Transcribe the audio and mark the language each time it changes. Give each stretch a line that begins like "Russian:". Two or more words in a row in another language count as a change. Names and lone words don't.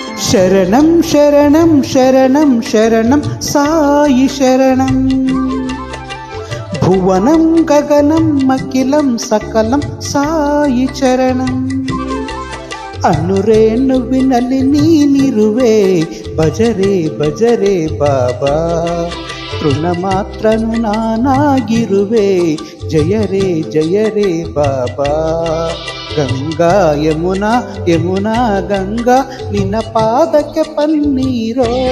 Telugu: శరణం శరణం శరణం శరణం సాయి శరణం. భువనం గగనం అఖిలం సకలం సాయి చరణం.
Kannada: ಅನುರೇಣುವಿನಲ್ಲಿ ನೀನಿರುವೆ ಭಜರೆ ಭಜರೆ ಬಾಬಾ. ತೃಣ ಮಾತ್ರನು ನಾನಾಗಿರುವೆ ಜಯರೇ ಜಯರೇ ಬಾಬಾ. ಗಂಗಾ ಯಮುನಾ ಯಮುನಾ ಗಂಗಾ ನಿನ್ನ ಪಾದಕ್ಕೆ ಪನ್ನೀರೋ.